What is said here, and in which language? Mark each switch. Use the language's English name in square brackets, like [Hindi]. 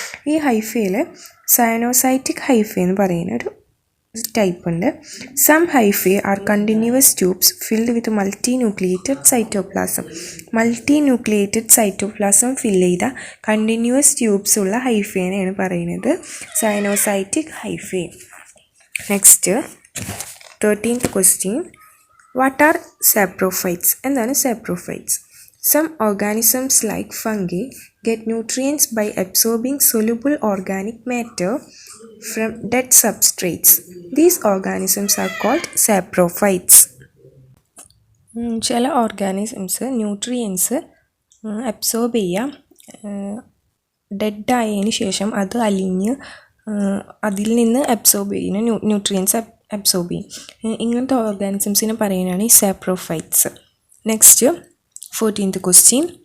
[Malayalam] ഈ ഹൈഫേയിൽ സയനോസൈറ്റിക് ഹൈഫേ എന്ന് പറയുന്ന ഒരു ടൈപ്പ് ഉണ്ട്. [English] Some hyphae are continuous tubes filled with multinucleated cytoplasm. [Malayalam] മൾട്ടിന്യൂക്ലിയേറ്റഡ് cytoplasm fill ചെയ്ത കണ്ടിന്യൂവസ് ട്യൂബ്സ് ഉള്ള ഹൈഫേനെയാണ് പറയുന്നത് സയനോസൈറ്റിക് hyphae. [English] Next 13th question. What are saprophytes? [Malayalam] എന്താണ് saprophytes? [English] Some organisms like fungi get nutrients by absorbing soluble organic matter from dead substrates. These organisms are called saprophytes. [Malayalam] ചില organisms nutrients absorb ചെയ്യാം, ഡെഡായതിന് ശേഷം അത് അലിഞ്ഞ് അതിൽ നിന്ന് അബ്സോർബ് ചെയ്യുന്ന nutrients absorb ചെയ്യും. ഇങ്ങനത്തെ ഓർഗാനിസംസിനെ പറയുന്നതാണ് ഈ സാപ്രോഫൈറ്റ്സ്. [English] Next 14th question.